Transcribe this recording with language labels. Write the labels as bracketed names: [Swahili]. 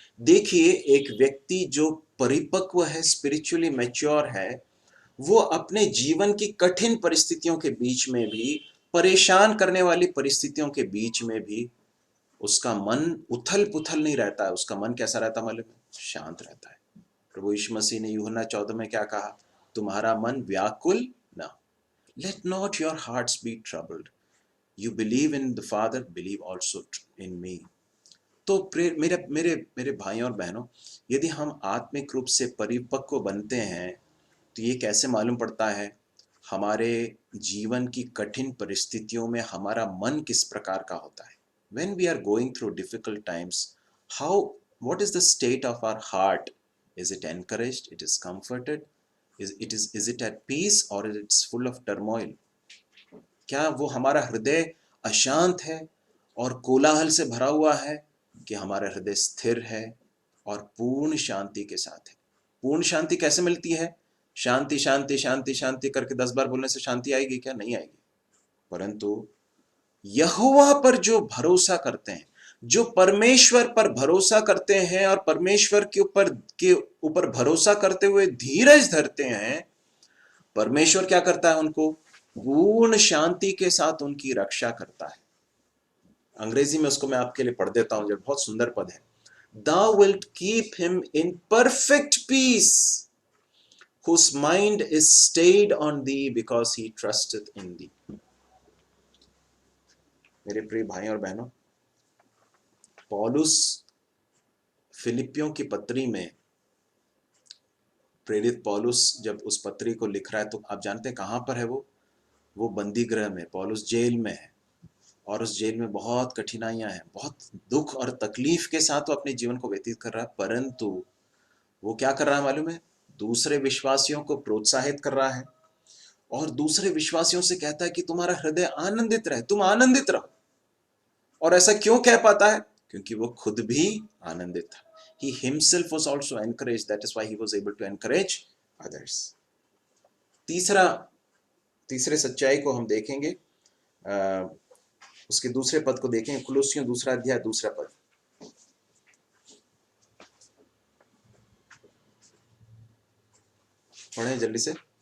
[Hindi] देखिए, एक व्यक्ति जो परिपक्व है, स्पिरिचुअली मैच्योर है, वो अपने जीवन की कठिन परिस्थितियों के बीच में भी, परेशान करने वाली परिस्थितियों के बीच में भी उसका मन उथल पुथल नहीं रहता है। उसका मन कैसा रहता मालूम है? शांत रहता है। प्रभु यीशु मसीह ने यूहन्ना 14 में क्या कहा? तुम्हारा मन व्याकुल ना। [English] Let not your hearts be troubled. You believe in the Father, believe also in me. [Hindi] तो मेरे भाई और बहनों, यदि हम आत्मिक रूप से परिपक्व बनते हैं तो ये कैसे मालूम पड़ता है? हमारे जीवन की कठिन परिस्थितियों में हमारा मन किस प्रकार का होता है। [English] When we are going through difficult times, what is the state of our heart? Is it encouraged? It is comforted? Is it at peace or is it full of turmoil? [Hindi] क्या वो हमारा हृदय अशांत है और कोलाहल से भरा हुआ है, कि हमारा हृदय स्थिर है और पूर्ण शांति के साथ है? पूर्ण शांति कैसे मिलती है? शांति शांति शांति शांति करके 10 बार बोलने से शांति आएगी क्या? नहीं आएगी। परंतु यहोवा पर जो भरोसा करते हैं, जो परमेश्वर पर भरोसा करते हैं और परमेश्वर के ऊपर भरोसा करते हुए धीरज धरते हैं, परमेश्वर क्या करता है? उनको पूर्ण शांति के साथ उनकी रक्षा करता है। अंग्रेजी में उसको मैं आपके लिए पढ़ देता हूं, जो बहुत सुंदर पद है। [English] Thou wilt keep him in perfect peace, whose mind is stayed on thee because he trusteth in thee। [Hindi] मेरे प्रिय भाई और बहनों, पौलुस फिलिपियों की पत्री में, प्रेरित पौलुस जब उस पत्री को लिख रहा है तो आप जानते हैं कहां पर है वो बंदी गृह में। पौलुस जेल में है और उस जेल में बहुत कठिनाइयां हैं, बहुत दुख और तकलीफ के साथ वो अपने जीवन को व्यतीत कर रहा है। परंतु वो क्या कर रहा है मालूम है? दूसरे विश्वासियों को प्रोत्साहित कर रहा है और दूसरे विश्वासियों से कहता है कि तुम्हारा हृदय आनंदित रहे, तुम आनंदित रहो। और ऐसा क्यों कह पाता है? क्योंकि वो खुद भी आनंदित था। [English] He himself was also encouraged, that is why he was able to encourage others। [Hindi] तीसरे सच्चाई को हम देखेंगे, उसके दूसरे पद को देखेंगे। कुलुस्सियों 2 अध्याय 2 पद। पढ़ें जल्दी से।